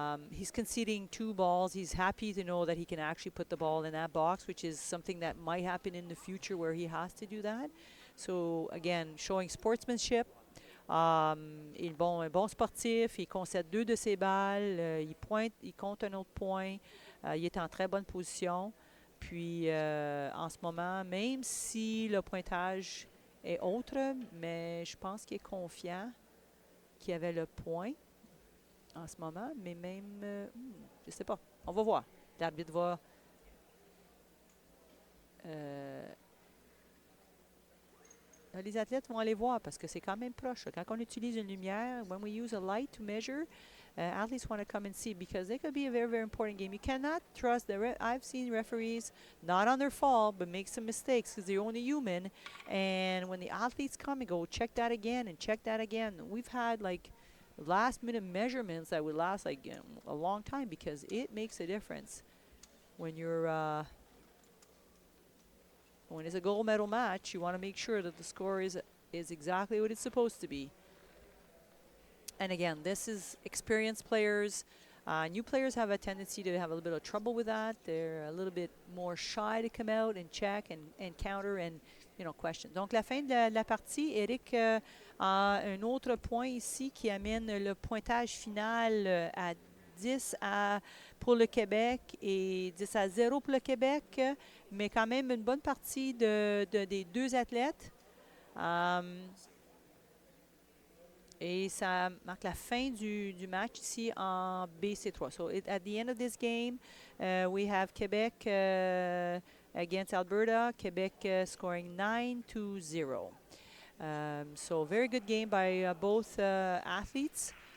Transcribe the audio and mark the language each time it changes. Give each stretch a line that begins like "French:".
English: He's conceding 2 balls. He's happy to know that he can actually put the ball in that box, which is something that might happen in the future where he has to do that. So again, showing sportsmanship.
French: Il est un bon sportif. Il concède 2 de ses balles. Il compte un autre point. Il est en très bonne position. Puis, en ce moment, même si le pointage est autre, mais je pense qu'il est confiant qu'il avait le point en ce moment. Mais même, je ne sais pas. On va voir. L'arbitre va... les athlètes vont aller voir parce que c'est quand même proche. Quand on utilise une lumière,
English: when we use a light to measure, athletes want to come and see because they could be a very, very important game. You cannot trust I've seen referees, not on their fault, but make some mistakes because they're only human. And when the athletes come and go, check that again and check that again. We've had like last-minute measurements that would last like a long time because it makes a difference when you're... when it's a gold medal match, you want to make sure that the score is exactly what it's supposed to be. And again, this is experienced players. New players have a tendency to have a little bit of trouble with that. They're a little bit more shy to come out and check and counter and question.
French: Donc la fin de la partie, Eric a un autre point ici qui amène le pointage final à 10 pour le Québec et 10-0 pour le Québec, mais quand même une bonne partie des 2 athlètes. Et ça marque la fin du match ici en BC3.
English: So at the end of this game, we have Quebec against Alberta. Quebec scoring 9-0. So very good game by both athletes.